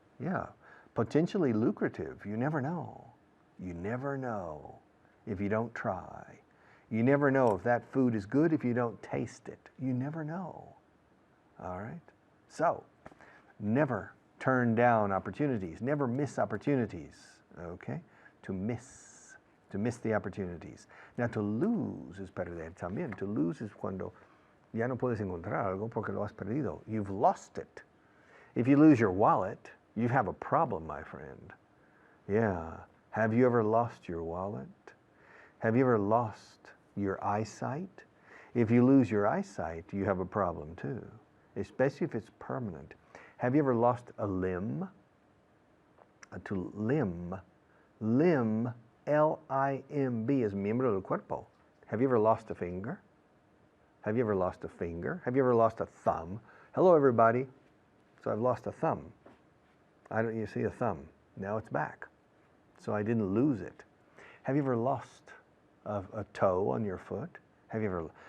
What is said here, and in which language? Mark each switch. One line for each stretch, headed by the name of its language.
English: Yeah, potentially lucrative. You never know. You never know if you don't try. You never know if that food is good if you don't taste it. You never know. All right? So, never turn down opportunities. Never miss opportunities. Okay? To miss the opportunities. Now, to lose is
Spanish: perder también.
English: To lose is
Spanish: cuando ya no puedes encontrar algo porque lo has perdido.
English: You've lost it. If you lose your wallet, you have a problem, my friend. Yeah. Have you ever lost your wallet? Have you ever lost your eyesight. If you lose your eyesight, you have a problem too, especially if it's permanent. Have you ever lost a limb? To limb, L-I-M-B, is
Spanish: miembro del cuerpo.
English: Have you ever lost a finger? Have you ever lost a finger? Have you ever lost a thumb? Hello, everybody. So I've lost a thumb. You see a thumb. Now it's back. So I didn't lose it. Have you ever lost a toe on your foot? Have you ever?